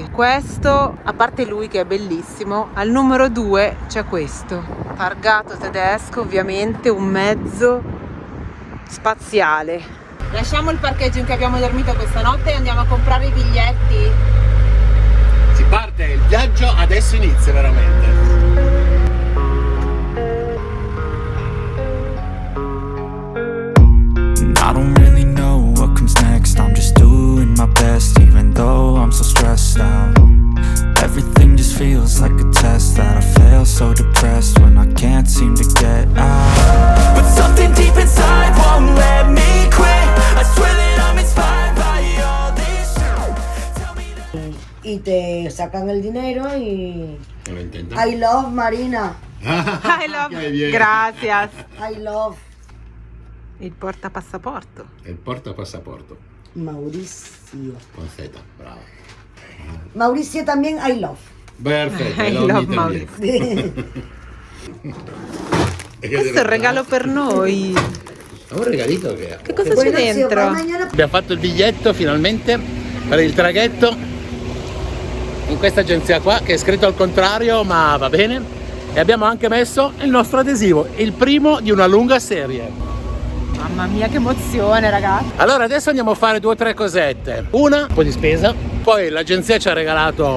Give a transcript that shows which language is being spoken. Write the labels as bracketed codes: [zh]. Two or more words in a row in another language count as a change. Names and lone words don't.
[it] Questo, a parte lui che è bellissimo, al numero 2 c'è questo targato tedesco, ovviamente un mezzo spaziale. Lasciamo il parcheggio in cui abbiamo dormito questa notte e andiamo a comprare i biglietti. Si parte, il viaggio adesso inizia veramente. [en] I don't really know what comes next. I'm just doing my best, even though I'm so stressed out. Everything just feels like a test that I fail, so depressed when I can't seem to get out. But something deep inside won't let me quit. I swear that I'm inspired by all this shit. [es] Y te sacan el dinero y [it] Non lo intendo. [en] I love Marina, I love [es] Che bien. Gracias. [en] I love [it] Il portapassaporto. Il portapassaporto Mauricio. con Z, bravo. [es] Mauricio también [en] I love. [it] Perfetto, [en] I [it] lo [en] love [it] mi Maurizio. Questo Questo è il regalo per noi. È un regalito che Che cosa c'è [es] Bueno, si [it] dentro? [es] va mañana. [it] abbiamo fatto il biglietto finalmente per il traghetto in questa agenzia qua che è scritto al contrario, ma va bene. E abbiamo anche messo il nostro adesivo, il primo di una lunga serie. Mamma mia, che emozione, ragazzi. Allora adesso andiamo a fare 2 o 3 cosette. Una, un po' di spesa, poi l'agenzia ci ha regalato.